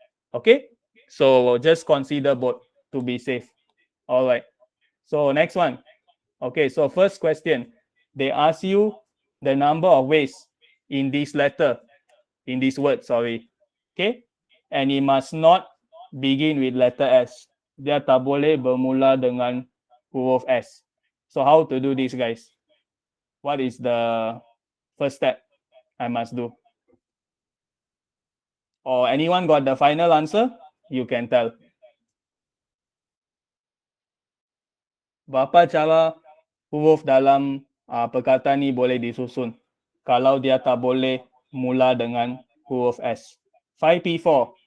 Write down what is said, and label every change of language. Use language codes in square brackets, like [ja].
[en] Okay, so just consider both to be safe. All right, so next one. Okay, so first question, they ask you the number of ways in this letter, in this word, sorry. Okay, and it must not begin with letter S. [ms] Dia tak boleh bermula dengan huruf S. [en] So how to do this, guys? What is the first step I must do? Or anyone got the final answer? You can tell. [ms] Berapa cara huruf dalam perkataan ni boleh disusun kalau dia tak boleh mula dengan huruf S? 5P4.